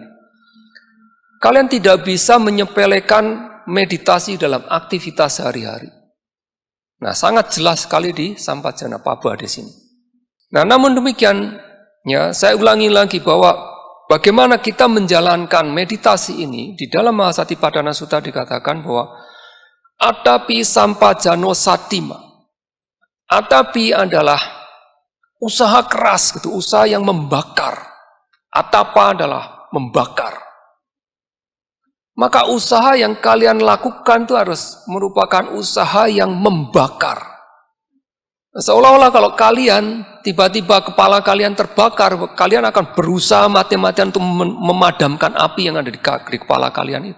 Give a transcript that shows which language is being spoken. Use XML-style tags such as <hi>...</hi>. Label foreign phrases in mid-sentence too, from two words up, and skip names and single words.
<id>Kalian tidak bisa menyepelekan meditasi dalam aktivitas sehari-hari. Nah, sangat jelas sekali di</id> <pi>sampajana paba</pi> <id>di sini. Nah, namun demikian, ya, saya ulangi lagi bahwa bagaimana kita menjalankan meditasi ini, di dalam Mahasatipadana Sutta dikatakan bahwa</id> <pi>atapi sampajano satima.</pi> <id>Atapi adalah usaha keras, gitu, usaha yang membakar. Atapa adalah membakar. Maka usaha yang kalian lakukan itu harus merupakan usaha yang membakar. Seolah-olah kalau kalian tiba-tiba kepala kalian terbakar, kalian akan berusaha mati-matian untuk memadamkan api yang ada di kepala kalian itu.</id>